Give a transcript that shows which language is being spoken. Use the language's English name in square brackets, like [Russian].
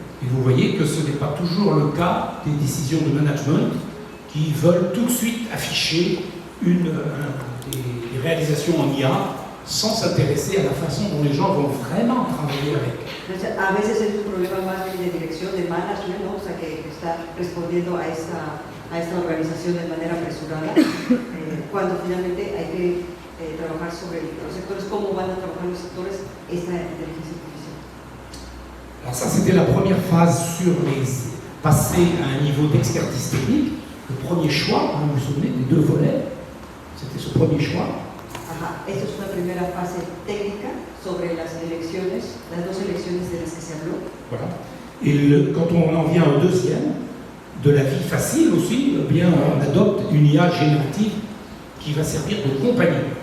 [French] Et vous voyez que ce n'est pas toujours le cas des décisions de management qui veulent tout de suite afficher des réalisations en IA sans s'intéresser à la façon dont les gens vont vraiment travailler avec. [Spanish] Entonces, a veces es un problema más bien de dirección, de management, ¿no? O sea, que está respondiendo a esta organización de manera apresurada, cuando finalmente hay que trabajar sobre los sectores, cómo van a trabajar los sectores esta inteligencia artificial. [French] Alors ça, c'était la première phase sur passer à un niveau d'expertise technique. Le premier choix, vous vous souvenez, des deux volets, c'était ce premier choix. [Spanish] Ajá, esta es una primera fase técnica sobre las elecciones, las dos elecciones de las que se habló. [French] Voilà. Et quand on en vient au deuxième, de la vie facile aussi, eh bien on adopte une IA générative qui va servir de compagnie.